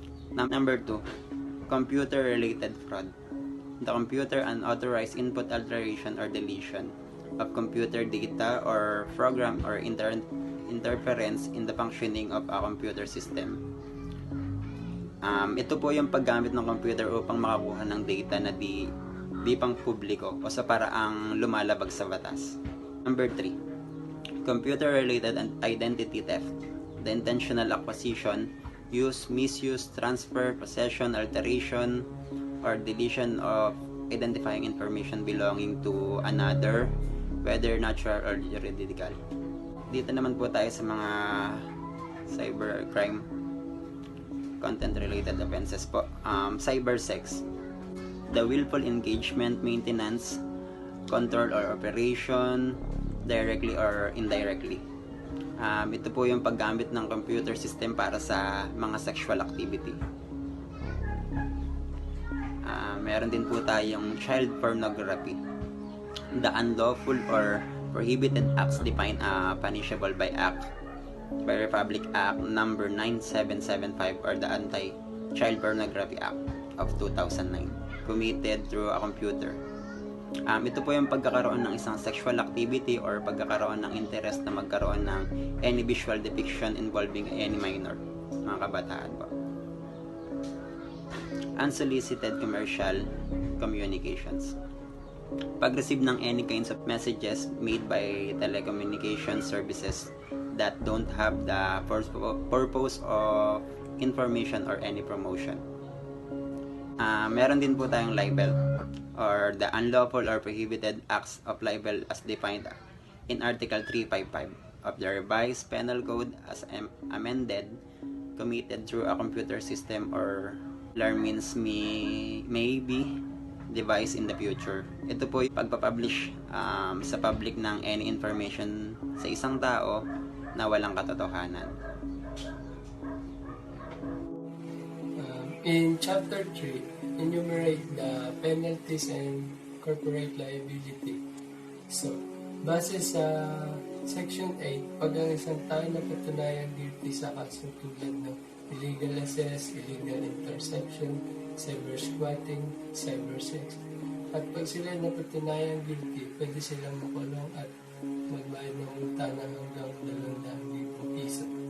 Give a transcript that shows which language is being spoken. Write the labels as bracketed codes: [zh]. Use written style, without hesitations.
[en] Number 2, computer-related fraud. The computer unauthorized input, alteration, or deletion of computer data or program or interference in the functioning of a computer system. [tl] Ito po yung paggamit ng computer upang makakuha ng data na di pang publiko o sa paraang lumalabag sa batas. [en] Number 3, computer-related identity theft. The intentional acquisition, use, misuse, transfer, possession, alteration, or deletion of identifying information belonging to another, whether natural or juridical. [tl] Dito naman po tayo sa mga cybercrime content-related offenses po. Cybersex. [en] The willful engagement, maintenance, control, or operation, directly or indirectly. [tl] Ito po yung paggamit ng computer system para sa mga sexual activity. Meron din po tayong child pornography. [en] The unlawful or prohibited acts defined punishable by Republic Act number 9775 or the Anti-Child Pornography Act of 2009 committed through a computer [tl] Ito po yung pagkakaroon ng isang sexual activity or pagkakaroon ng interest na magkaroon ng [en] any visual depiction involving any minor, [tl] mga kabataan po. [en] Unsolicited commercial communications. [tl] Pag-receive ng [en] any kinds of messages made by telecommunication services that don't have the purpose of information or any promotion. [tl] Meron din po tayong [en] libel or the unlawful or prohibited acts of libel as defined in Article 355 of the Revised Penal Code as amended, committed through a computer system or other means may be devised in the future. [tl] Ito po yung pagpapublish sa public ng any information sa isang tao na walang katotohanan. [en] In Chapter 3, enumerate the penalties and corporate liability. [tl] So, base sa Section 8, pag ang isang tao na patunayan guilty sa kaso tulad ng illegal access, illegal interception, cyber squatting, cyber sex, at pag sila na patunayan guilty, pwede silang makulong at magbayad ng utang ng hanggang 200,000 piso.